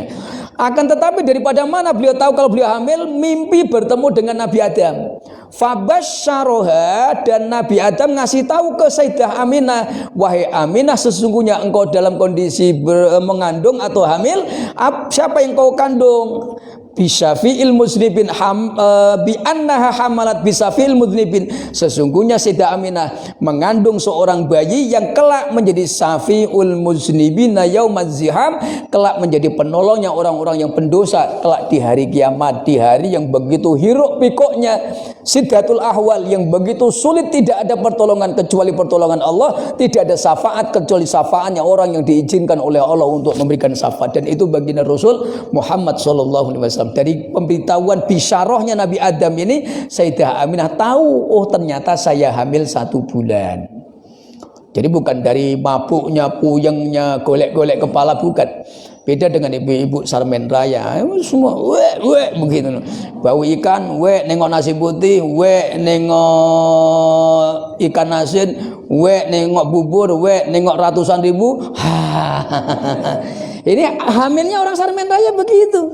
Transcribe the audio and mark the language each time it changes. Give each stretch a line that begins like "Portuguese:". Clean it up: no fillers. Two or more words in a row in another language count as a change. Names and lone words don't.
Indonesian: Akan tetapi daripada mana beliau tahu kalau beliau hamil? Mimpi bertemu dengan Nabi Adam. Fabasyaroha, dan Nabi Adam ngasih tahu ke Sayyidah Aminah, wahai Aminah, sesungguhnya engkau dalam kondisi mengandung atau hamil. Siapa yang kau kandung?
Arabic: بشفيع المذنبين بأنها حملت بشفيع المذنبين,
Indonesian: sesungguhnya Sayyidah Aminah mengandung seorang bayi yang kelak menjadi syafi'ul
Arabic: المذنبين يوم الزحام,
Indonesian: kelak menjadi penolongnya orang-orang yang pendosa kelak di hari kiamat, di hari yang begitu hiruk pikuknya
Arabic: شدة الأحوال,
Indonesian: yang begitu sulit, tidak ada pertolongan kecuali pertolongan Allah, tidak ada syafaat kecuali syafaatnya orang yang diizinkan oleh Allah untuk memberikan syafaat, dan itu baginda Rasul Muhammad
Arabic: صلى الله عليه وسلم.
Indonesian: Dari pemberitahuan bisyarahnya Nabi Adam ini, Sayyidah Aminah tahu, oh ternyata saya hamil 1 bulan. Jadi bukan dari mabuknya, puyengnya, golek-golek kepala, bukan. Beda dengan ibu-ibu Sarmen Raya, semua wek begitu. Bau ikan, wek nengok nasi putih, wek nengok ikan asin, wek nengok bubur, wek nengok ratusan ribu. Ini hamilnya orang Sarmen Raya begitu.